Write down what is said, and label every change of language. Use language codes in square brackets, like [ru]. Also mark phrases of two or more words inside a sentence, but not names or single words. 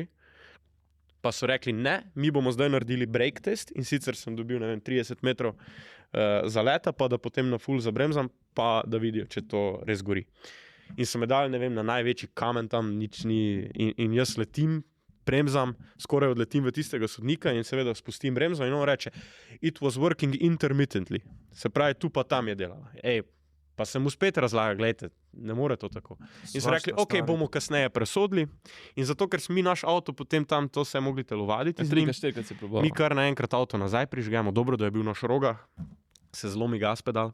[sl] Pa so rekli, ne, mi bomo zdaj naredili [en] brake test [sl] in sicer sem dobil 30 metrov zaleta, pa da potem na full zabremzam, pa da vidijo, če to res gori. In so me dali, ne vem, na največji kamen tam, nič ni. In jaz letim, bremzam, skoraj odletim v tistega sodnika in seveda spustim bremzo in on reče, [en] it was working intermittently. [sl] Se pravi, tu pa tam je delala. Pa sem mu spet razlagal, gledajte, ne more to tako. In so rekli, ok, bomo kasneje presodili. In zato, ker smo mi naš avto potem tam, to se je mogli telovaditi. Mi kar naenkrat avto nazaj prižgemo, dobro, da je bil naš roga, se zlomi [en] gas pedal.